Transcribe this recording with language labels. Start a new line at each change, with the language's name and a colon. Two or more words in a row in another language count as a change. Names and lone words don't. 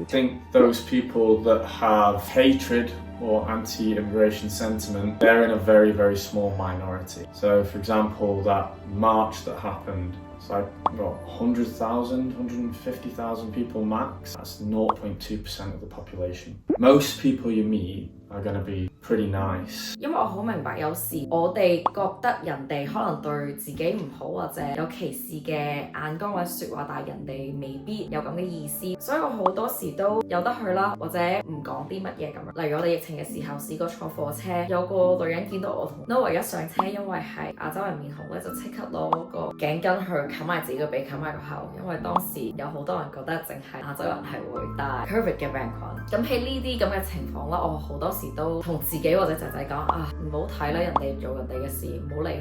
English: I think those people that have hatred or anti-immigration sentiment, they're in a very, very small minority. So, for example, that march that happened, it's like, what, 100,000, 150,000 people max? That's 0.2% of the population. Most people you meet are going to be pretty nice.
Cantonese: 因為我好明白有時我哋覺得人哋可能對自己唔好或者有歧視嘅眼光或者説話，但係人哋未必有咁嘅意思，所以我好多時都有得去啦，或者唔講啲乜嘢咁樣。例如我哋疫情嘅時候試過坐火車，有個女人見到我同 Noah 一上車，因為係亞洲人面孔咧，就即刻攞個頸巾去冚埋自己個鼻，冚埋個口，因為當時有好多人覺得淨係亞洲人係會戴 COVID 嘅病菌。咁喺呢啲咁嘅情況啦，我好多時都同自己或者仔仔講啊，唔好睇啦，人哋做人哋嘅事，唔好理佢。